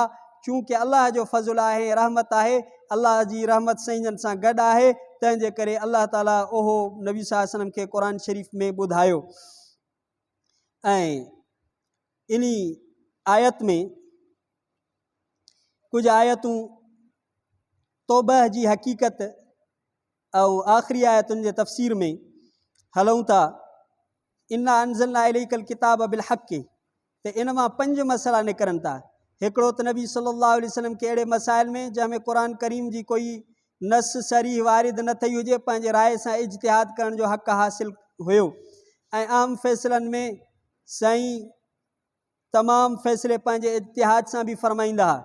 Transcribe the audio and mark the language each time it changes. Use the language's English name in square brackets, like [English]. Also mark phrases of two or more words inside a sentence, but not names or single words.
[Sindhi] चूंकि अल्लाह जो फज़ल आहे, रहमत आहे, अल्लाह जी रहमत साईं जन सां गॾु आहे, तंहिंजे करे अल्लाह ताला उहो नबी [Arabic] صلى الله عليه وسلم [Sindhi] खे क़ुरान शरीफ़ में ॿुधायो। ऐं इन आयत में कुझु आयतूं तौबह जी हक़ीक़त ऐं आख़िरी आयतुनि जे तफ़सीर में हलूं था। [Arabic] إنا أنزلنا إليك الكتاب بالحق, [Sindhi] त इन मां 5 मसइला निकिरनि था। हिकिड़ो त नबी [Arabic] صلى الله عليه وسلم [Sindhi] के अहिड़े मसाइल में जंहिंमें क़ुरान करीम जी कोई नस सरी वारिद न थी हुजे, पंहिंजे राय सां इज्तिहाद करण जो हक़ हासिल हुयो, ऐं आम फ़ैसिलनि में साईं तमामु फ़ैसिले पंहिंजे इज्तिहाद सां बि फ़रमाईंदा हुआ।